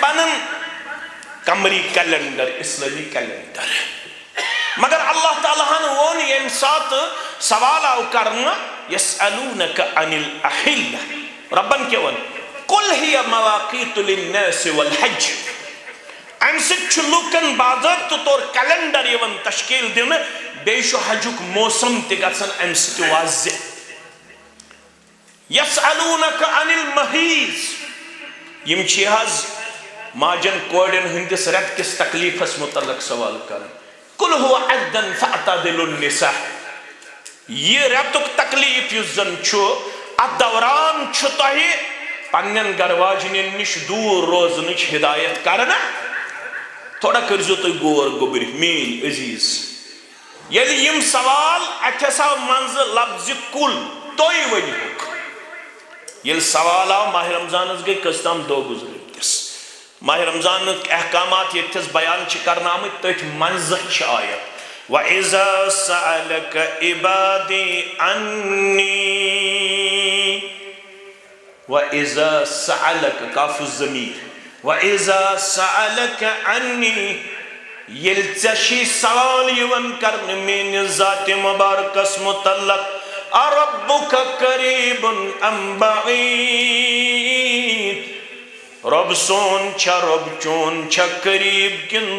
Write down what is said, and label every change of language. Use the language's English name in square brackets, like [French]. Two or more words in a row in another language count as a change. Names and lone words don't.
[Kashmiri] بنان قمری کیلنڈر اسلٲمی کیلنڈر مگر اللہ تعالیٰ ہن ووٚن ییٚمہِ ساتہٕ سوال آو کرنہٕ [Arabic] یَسألوٗنَکَ عَنِ الْأَحِلَّةِ [Kashmiri] رۄبن کیٛاہ ووٚن [Arabic] قُلْ ہِیَ مَوَاقِیتُ لِلنَّاسِ وَالْحَجِّ [Kashmiri] اَمہِ سۭتۍ چھُ لُکن باضٲبطہٕ طور کیلنڈر یِوان تشکیل دِنہٕ بیٚیہِ چھُ حجُک موسم تہِ گژھان اَمہِ سۭتۍ واضح [Arabic] یَسألوٗنَکَ عَنِ الْمَحیٖض [Kashmiri] یِم چھِ حظ ماجن کورٮ۪ن ہٕنٛدِس رٮ۪تہٕ کِس تکلیٖفس مُتعلق سوال کران [Arabic] قُلْ هُوَ عَدًّا فَاعْتَزِلُوا النِّسَاءَ [Kashmiri] یہ رٮ۪تُک تکلیٖف یُس زن چھُ اتھ دوران چھُ تۄہہِ پننٮ۪ن گرواجنٮ۪ن نِش دوٗر روزنٕچ ہدایت کرنہٕ تھوڑا کٔرۍزیو تُہۍ غور گوٚبٕرۍ میٛٲنۍ عزیٖز ییٚلہِ یِم سوال اتہِ ہسا آو منٛزٕ لفظِ کُل تُہۍ ؤنِہُکھ ییٚلہِ سوال آو ماہِ رمضانس گٔے کٔژتام دۄہ گُزرٲمتِس ماہِ رمضانٕکۍ احکامات ییٚتھس بیان چھِ کرنہٕ آمٕتۍ تٔتھۍ منٛزٕ چھِ آیت [Arabic] وَإِذَا سَأَلَكَ عِبَادِي عَنِّي وَإِذَا سَأَلَكَ کاف الضمیٖر وَإِذَا سَأَلَكَ عَنِّي [Kashmiri] ییٚلہِ ژےٚ چھِی سوال یِوان کرنہٕ میٛٲنِس ذاتِ مُبارکس مُتعلق [Arabic] أَرَبُّكَ قَرِیبٌ أَم بَعِیٖد [Kashmiri] رۄب سون چھا رۄب چون چھا قریب کِنہٕ